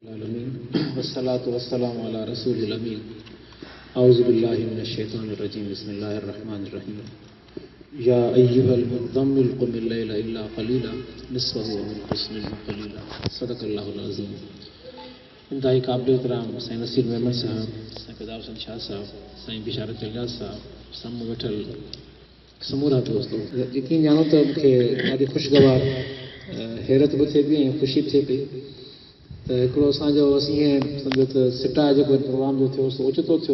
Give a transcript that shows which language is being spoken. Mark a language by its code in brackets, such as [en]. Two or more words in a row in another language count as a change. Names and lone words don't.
[ar] آمين والصلاة والسلام على رسول الأمين أعوذ بالله من الشيطان الرجيم بسم الله الرحمن الرحيم يا أيها المزمل قم الليل إلا قليلا نصفه أو انقص منه قليلا صدق الله العظيم. [sd] इंतहाई क़ाबिल एहतराम साईं नसीर मेमन साहब, साईं फ़िदा हुसैन शाह साहब, साईं बिशारत इलियास साहब, साम्हूं वेठल समूरा दोस्तों, यकीन ॼाणो त मूंखे ॾाढी ख़ुशगवार हैरत बि थिए पई ऐं ख़ुशी थिए पई त हिकिड़ो असांजो ईअं सम्झो त सिटा जेको प्रोग्राम जो थियो सो ओचितो थियो।